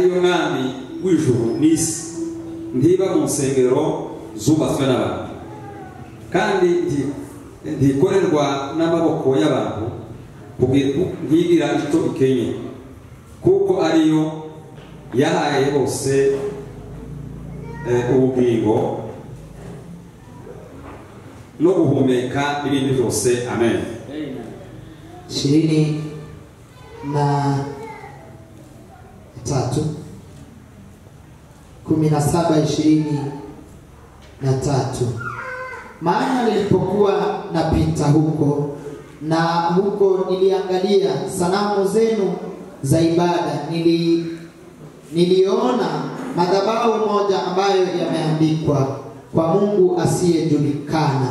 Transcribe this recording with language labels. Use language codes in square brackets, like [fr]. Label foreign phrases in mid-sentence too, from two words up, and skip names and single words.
[rw] yo mwami w'ijuru n'isi, ntiba mu nsengero zubatswe n'abantu, kandi ntikorerwa n'amaboko y'abantu, ntigira icyo ikenye, kuko ariyo yahaye bose ubugingo no guhumeka n'ibindi byose. Amen. 23. [sw] Maana nilipokuwa napita huko na huko niliangalia sanamu zenu za ibada, niliona madhabahu moja ambayo yameandikwa kwa Mungu asiyejulikana.